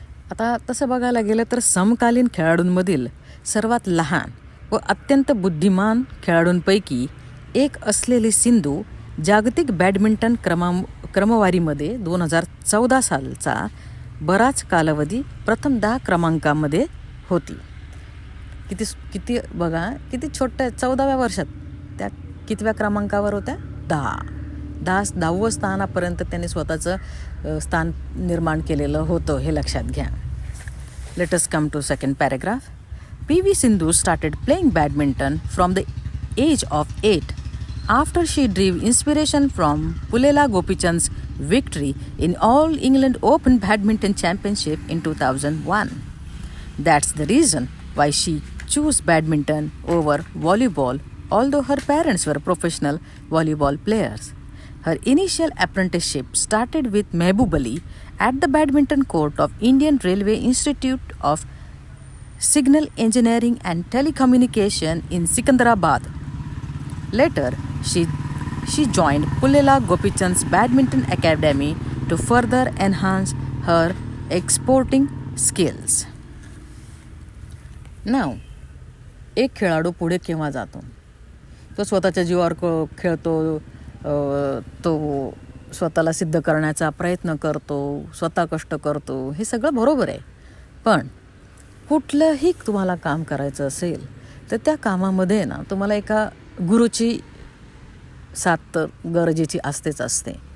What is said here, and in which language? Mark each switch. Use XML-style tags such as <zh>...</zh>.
<mr>आता तसं बघायला गेलं तर समकालीन खेळाडूंमधील सर्वात लहान व अत्यंत बुद्धिमान खेळाडूंपैकी एक असलेली सिंधू जागतिक बॅडमिंटन क्रमवारीमध्ये 2014 सालचा बराच कालावधी प्रथम 10 क्रमांकामध्ये होती. किती बघा, किती छोट्या 14व्या वर्षात त्या कितव्या क्रमांकावर होत्या? 10व स्थानापर्यंत त्यांनी स्वतःचं स्थान निर्माण केलेलं होतं, हे लक्षात घ्या.</mr> <en>Let us come to second paragraph. PV Sindhu started playing badminton from the age of 8 after she drew inspiration from Pulela Gopichand's victory in All England Open Badminton Championship in 2001. That's the reason why she chose badminton over volleyball, although her parents were professional volleyball players. Her initial apprenticeship started with Mehboob Ali at the badminton court of Indian Railway Institute of Signal Engineering and Telecommunication in Secunderabad. Later, she joined Pulela Gopichand's Badminton Academy to further enhance her exporting skills.</en> <mr>Now, एक खेळाडू पुढे केव्हा जातो? तो स्वतःच्या जीवावर खेळतो, तो स्वतःला सिद्ध करण्याचा प्रयत्न करतो, स्वतः कष्ट करतो, हे सगळं बरोबर आहे. पण कुठलंही तुम्हाला काम करायचं असेल तर त्या कामामध्ये ना तुम्हाला एका गुरुची साथ तर गरजेची असते.</mr>